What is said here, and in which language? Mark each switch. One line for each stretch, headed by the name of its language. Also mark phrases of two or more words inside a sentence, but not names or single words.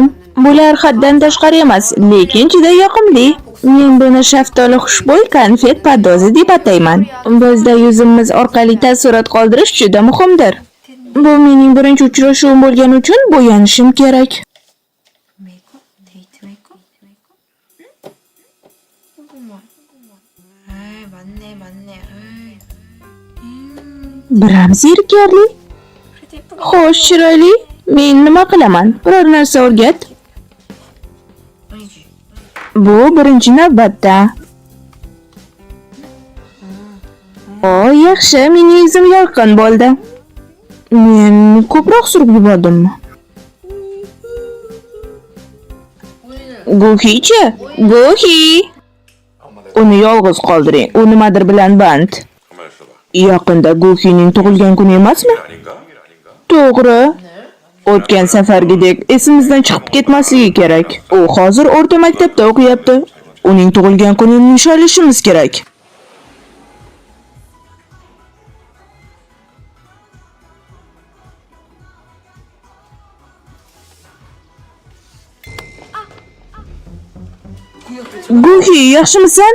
Uzbek: Bular haddan tashqari emas, lekin juda yoqimli. Men buni shaftoli xushbo'y konfet padozi deb atayman. Bizda yuzimiz orqali taassurot qoldirish juda muhimdir. Bu mening birinchi uchrashuvim bo'lgani uchun bo'yanishim kerak.
Korean: 메이크업? 데이트 메이크업? 응? 궁금해. 에이 맞네. 에이.
Uzbek: Biram zerikarli.
Korean: 그래도 예쁘게.
Uzbek: Xo'sh, chiroyli. Men nima qilaman? Biror narsa o'rgat.
Korean: 아니지.
Uzbek: Bu birinchi navbatda. O, yaxshi, mening yuzim yorqin bo'ldi. Men ko'proq surib yubordimmi? Guhi-chi? Guhi. Uni yolg'iz qoldiring. U nimadir bilan band.
Korean: 가만 있어봐.
Uzbek: Yaqinda Guhining tug'ilgan kuni emasmi?
Korean: 아닌가?
Uzbek: To'g'ri. O'tgan safargidek esimizdan chiqib ketmasligi kerak. U hozir o'rta maktabda o'qiyapti. Uning tug'ilgan kunini nishonlashimiz kerak. Guhi, yaxshimisan?